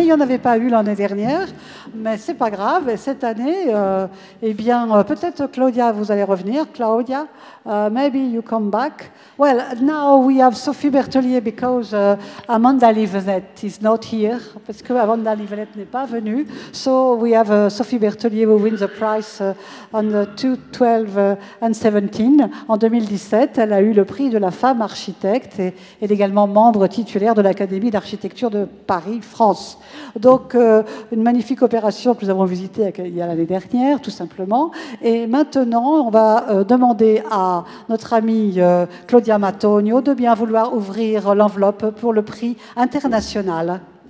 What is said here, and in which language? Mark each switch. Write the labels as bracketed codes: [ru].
[fr] Il n'y en avait pas eu l'année dernière, mais c'est pas grave. Et cette année, eh bien, peut-être Claudia, vous allez revenir. [en] Claudia, maybe you come back. Well, now we have Sophie Bertelier because Amanda Livenet is not here, [fr] parce que Amanda Livenet n'est pas venue. [en] So we have Sophie Bertelier who wins the prize on 2012 and 2017. [fr] En 2017, elle a eu le prix de la femme architecte et est également membre titulaire de l'Académie d'architecture de Paris, France. Donc, une magnifique opération que nous avons visitée il y a l'année dernière, tout simplement. Et maintenant, on va demander à notre amie Claudia Matonio de bien vouloir ouvrir l'enveloppe pour le prix international.